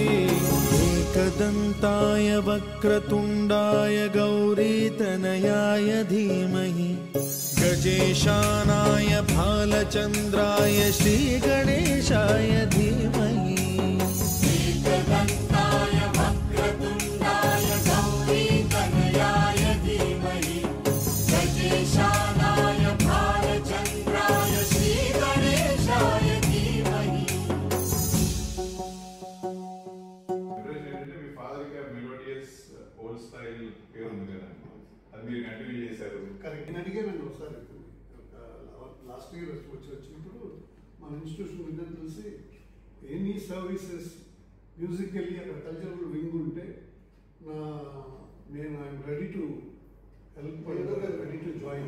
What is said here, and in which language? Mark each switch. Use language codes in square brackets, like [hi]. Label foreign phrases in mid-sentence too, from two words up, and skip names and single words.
[sa] एकदन्ताय वक्रतुण्डाय गौरीतनयाय धीमहि गजेशानाय भालचन्द्राय श्रीगणेशाय धीमहि एकदन्ताय वक्रतुण्डाय गौरीतनयाय धीमहि गजेशानाय भालचन्द्राय श्रीगणेशाय धीमहि. [te] మీ ఫాదర్ కి [en] melodious old style [te] పేరు ఉంది కదా, అది మీరు కంటిన్యూ చేశారు. కరెక్ట్. నేను అడిగానండి ఒకసారి [en] last year [te] వచ్చినప్పుడు మన ఇన్స్టిట్యూషన్ మీద తెలిసి [en] any services musically [te] అక్కడ [en] cultural wing [te] ఉంటే నేను [en] I'm ready to help, ready to join.